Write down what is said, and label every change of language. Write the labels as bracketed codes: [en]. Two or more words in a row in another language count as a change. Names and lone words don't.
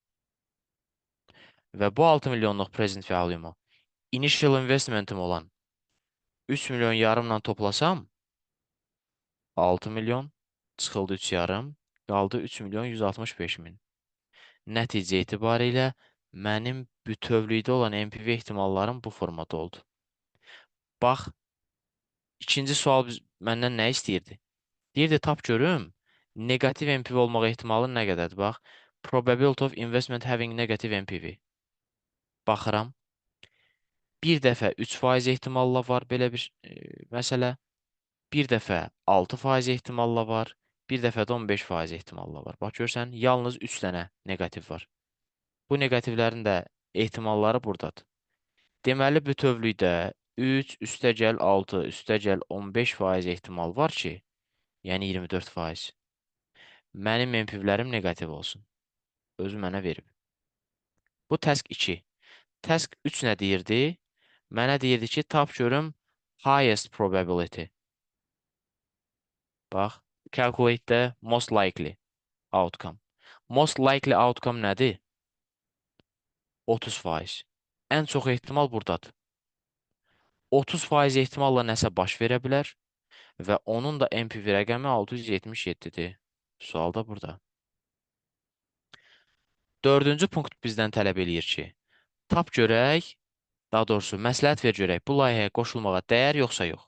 [az] Və bu 6 milyonluq [en] present value- [az] mu [en] initial investmentim [az] olan 3 milyon yarımla toplasam 6 milyon çıxıldı 3 yarım, qaldı 3 milyon 165 min. Nəticə etibarilə mənim bütövlükdə olan NPV ehtimallarım bu formada oldu. Bax, ikinci sual məndən nə istəyirdi? Deyirdi, tap görüm, negativ NPV olmaq ehtimalı nə qədərdir? Bax, [en] probability of investment having negative NPV. [az] Baxıram, bir dəfə 3% ehtimalla var belə bir məsələ, bir dəfə 6% ehtimalla var, bir dəfə də 15% ehtimalla var. Bax, görsən, yalnız 3 dənə negativ var. Bu negativlərin də ehtimalları buradadır. Deməli, bütövlükdə 3 üstəgəl 6 üstəgəl 15% ehtimal var ki, yəni 24%. Mənim NPV-lərim negativ olsun. Özü mənə verib. Bu task 2. Task 3 nə deyirdi? Mənə deyirdi ki, tap görüm [en] highest probability. Bax, calculate the most likely outcome. Most likely outcome [az] nədir? 30%. Ən çox ehtimal buradadır. 30% ehtimalla nəsə baş verə bilər və onun da NPV rəqəmi 677-dir. Sual da burada. Dördüncü punkt bizdən tələb eləyir ki, tap görək, daha doğrusu məsləhət ver görək, bu layihəyə qoşulmağa dəyər yoxsa yox.